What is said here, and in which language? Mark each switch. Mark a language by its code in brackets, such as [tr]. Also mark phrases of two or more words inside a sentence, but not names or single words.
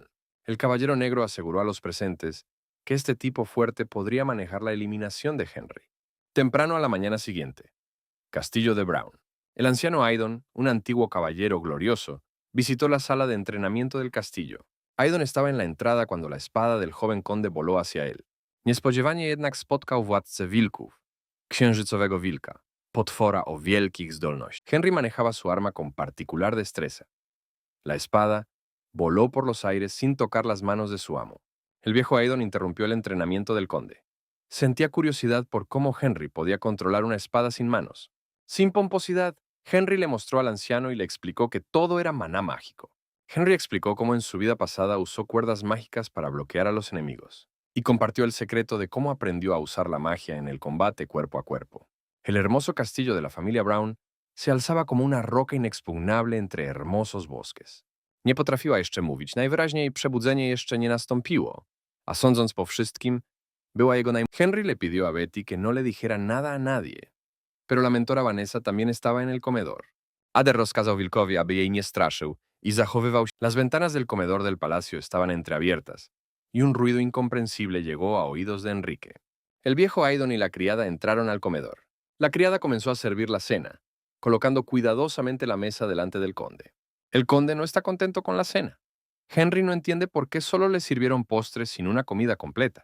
[es] El caballero negro aseguró a los presentes que este tipo fuerte podría manejar la eliminación de Henry. Temprano a la mañana siguiente. Castillo de Brown. El anciano Aidon, un antiguo caballero glorioso, visitó la sala de entrenamiento del castillo. Aidon estaba en la entrada cuando la espada del joven conde voló hacia él. [pl] Niespodziewanie jednak spotkał władcę wilków, księżycowego wilka, potwora o wielkich zdolnościach. [es] Henry manejaba su arma con particular destreza. La espada voló por los aires sin tocar las manos de su amo. El viejo Aidon interrumpió el entrenamiento del conde. Sentía curiosidad por cómo Henry podía controlar una espada sin manos. Sin pomposidad, Henry le mostró al anciano y le explicó que todo era maná mágico. Henry explicó cómo en su vida pasada usó cuerdas mágicas para bloquear a los enemigos, y compartió el secreto de cómo aprendió a usar la magia en el combate cuerpo a cuerpo. El hermoso castillo de la familia Brown se alzaba como una roca inexpugnable entre hermosos bosques. [pl] Nie potrafiła jeszcze mówić, najwyraźniej przebudzenie jeszcze nie nastąpiło, a sądząc po wszystkim, była jego [es] Henry le pidió a Betty que no le dijera nada a nadie, pero la mentora Vanessa también estaba en el comedor. [pl] Ader rozkazał wilkowi, aby jej nie straszył i zachowywał się. [es] Las ventanas del comedor del palacio estaban entreabiertas y un ruido incomprensible llegó a oídos de Enrique. El viejo Aidon y la criada entraron al comedor. La criada comenzó a servir la cena, colocando cuidadosamente la mesa delante del conde. El conde no está contento con la cena. Henry no entiende por qué solo le sirvieron postres sin una comida completa.